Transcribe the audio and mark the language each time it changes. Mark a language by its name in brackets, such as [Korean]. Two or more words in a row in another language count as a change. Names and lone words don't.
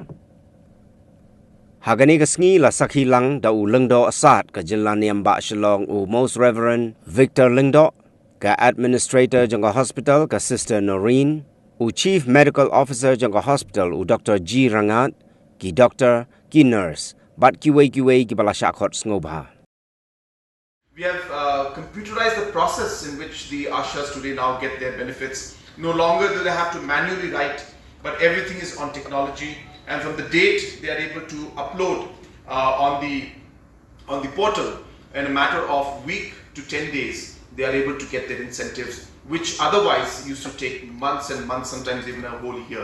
[Khasi] Hagani ka sngi la sakhilang da u lengdo asat ka Jela niamba Shillong Most Reverend Victor Lengdo ka administrator jong ka hospital ka Sister Noreen [English] Chief Medical Officer [Khasi] jong ka hospital Dr. G Rangat ki doctor, ki nurse, but ki bala shakhot sngoba. [English] We have computerized the process in which the ushers today now get their benefits. No longer do they have to manually write, but everything is on technology. And from the date they are able to upload on the portal, in a matter of week to 10 days, they are able to get their incentives, which otherwise used to take months and months, sometimes even a whole year.